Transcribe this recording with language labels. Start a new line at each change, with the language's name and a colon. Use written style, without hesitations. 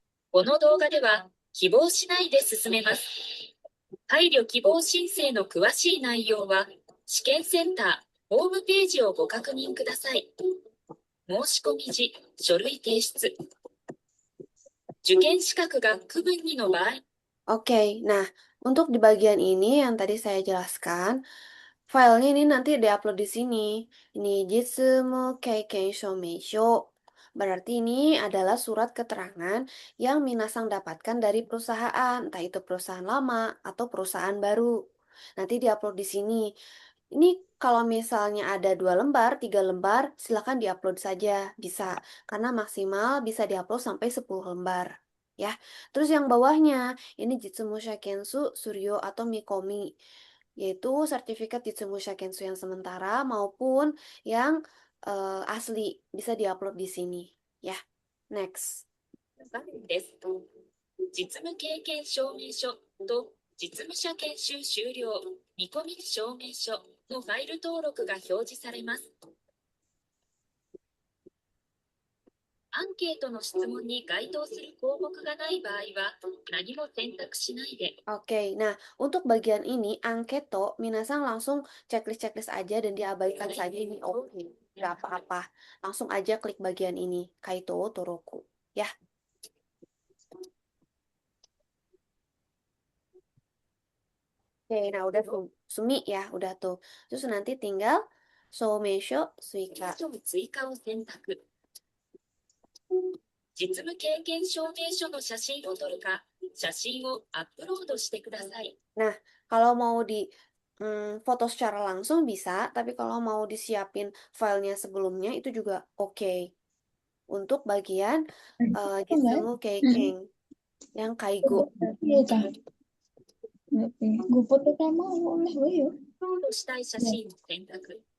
Japanese: この動画では希望しないで進めます。配慮希望申請の詳しい内容は試験センターホームページをご確認ください。申し込み時、書類提出。受験資格が区分2の場合。
Indonesian: Oke, nah untuk di bagian ini yang tadi saya jelaskan, filenya ini nanti diupload di sini. Ini Jitsumu Keiken Shomeisho. Berarti ini adalah surat keterangan yang Minasang dapatkan dari perusahaan, entah itu perusahaan lama atau perusahaan baru. Nanti diupload di sini. Ini kalau misalnya ada 2 lembar, 3 lembar, silakan diupload saja, bisa. Karena maksimal bisa diupload sampai 10 lembar. Ya, terus yang bawahnya, ini Jitsumusha Kensu, Suryo atau Mikomi, yaitu sertifikat Jitsumusha Kensu yang sementara maupun yang asli, bisa diupload di sini. Ya, next.
Japanese: です。実務経験証明書と実務者研修終了見込み証明書のファイル登録が表示されます。アンケートの質問に該当する項目がない場合は何も選択しないで。
Indonesian: Oke, nah untuk bagian ini angketo, Minasang langsung checklist aja dan diabaikan saja ini. Oke, nggak apa-apa. Langsung aja klik bagian ini, Kaito Toroku. Ya. Oke, nah udah tuh. Sumi ya, udah tuh. Terus nanti tinggal Soumesho Suika.
Japanese: 追加を選択。実務経験証明書の写真を撮るか、写真をアップロードしてください。
Indonesian: Nah, kalau mau di foto secara langsung bisa, tapi kalau mau disiapin filenya sebelumnya itu juga oke. Untuk bagian Jitsumu Keiken yang Kaigo. Iya, Cah. Gue foto sama oleh gue ya.
Japanese: アップロードしたい写真を選択。